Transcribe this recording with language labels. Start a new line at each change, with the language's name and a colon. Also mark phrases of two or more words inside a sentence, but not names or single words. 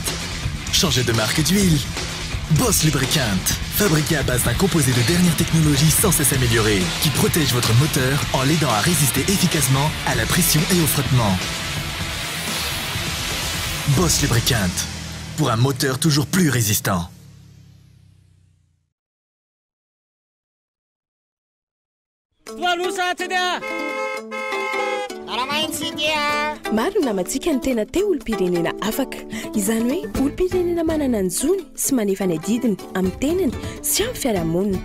French: Changez de marque d'huile. Boss Lubricant, fabriqué à base d'un composé de dernière technologie sans cesse amélioré, qui protège votre moteur en l'aidant à résister efficacement à la pression et au frottement. Boss Lubricant, pour un moteur toujours plus résistant.
Malagasy: Maro namantsika ny tena te olo-pirenena afaka izany hoe olo-pirenena manana ny zony sy manefa ny adidiny amin'ny tenany sy amin'ny fiarahamonina.